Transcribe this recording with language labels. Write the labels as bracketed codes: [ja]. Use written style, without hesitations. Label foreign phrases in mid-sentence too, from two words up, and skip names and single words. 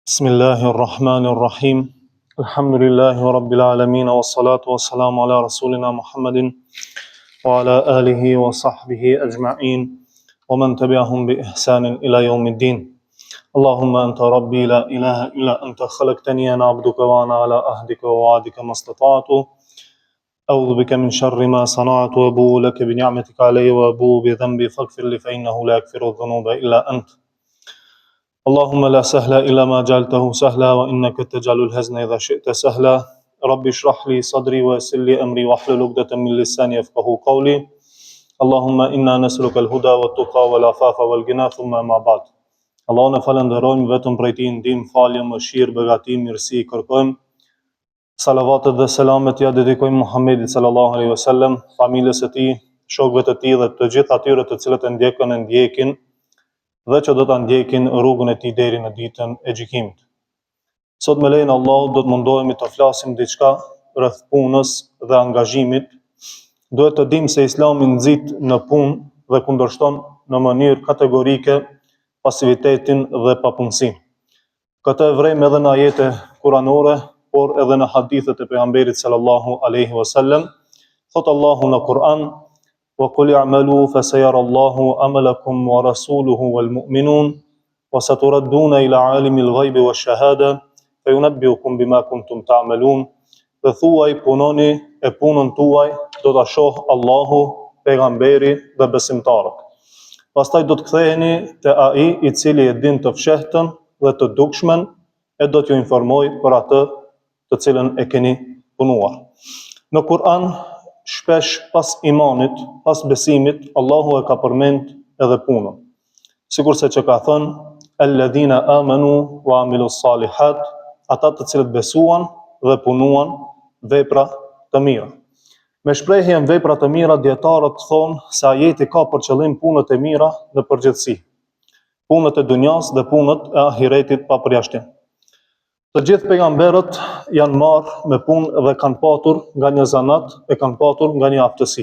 [ar] بسم الله الرحمن الرحيم. الحمد لله رب العالمين والصلاة والسلام على رسولنا محمد وعلى آله وصحبه أجمعين ومن تبعهم بإحسان إلى يوم الدين. اللهم أنت ربي لا إله إلا أنت خلقتني أنا عبدك وأنا على عهدك ووعدك ما استطعت. أعوذ بك من شر ما صنعت وأبوء لك بنعمتك علي وأبوء بذنبي فاغفر لي فإنه لا يغفر ذنوبا إلا أنت. اللهم لا سهل إلا ما جعلته سهلا وإنك تجعل الحزن إذا شئت سهلا. رب اشرح لي صدري ويسر لي أمري واحلل عقدة من لساني يفقهوا قولي. اللهم إنا نسألك الهدى والتقى والعفاف والغنى ثم أما بعد. [sq] Allahun e falenderojmë, vetëm prej tij ndihmë, falje, mëshirë, begati, mirësi kërkojmë. Salavatet dhe selamet ja dedikojmë Muhammedit [ar] صلى الله عليه وسلم, [sq] familjes së tij, shokëve të tij dhe të gjithë atyre të cilët e ndjekin dhe që do ta ndjekin rrugën e tij deri në ditën e gjykimit. Sot me lejen e Allahut do të mundohemi të flasim diçka rreth punës dhe angazhimit. Duhet të dimë se Islami nxit në punë dhe kundërshton në mënyrë kategorike pasivitetin dhe papunësinë. Këtë e vrejmë edhe në ajete kuranore, por edhe në hadithet e pejgamberit [ar] صلى الله عليه وسلم. [sq] Thot Allahu në Kur'an: [ar] "وقل اعملوا فسيرى الله عملكم ورسوله والمؤمنون وستردون إلى عالم الغيب والشهادة فينبئكم بما كنتم تعملون." [sq] Dhe thuaj, punoni e punën tuaj do ta shoh Allahu, pejgamberi dhe besimtarët. Pastaj do të ktheheni te ai i cili e din të fshehtën dhe të dukshmen e do t'ju informoj për atë të cilën e keni punuar. Në Kur'an, shpesh pas imanit, pas besimit, Allahu e ka përmend edhe punën. Sikurse që ka thënë: [ar] "الذين آمنوا وعملوا الصالحات", [sq] ata të cilët besuan dhe punuan vepra të mira. Me shprehjen vepra të mira, dietarët thonë se ajeti ka për qëllim punët e mira në përgjithësi, punët e dunjas dhe punët e ahiretit pa përjashtim. Të gjithë pejgamberët janë marrë me punë dhe kanë patur nga një zanat, e kanë patur nga një aftësi.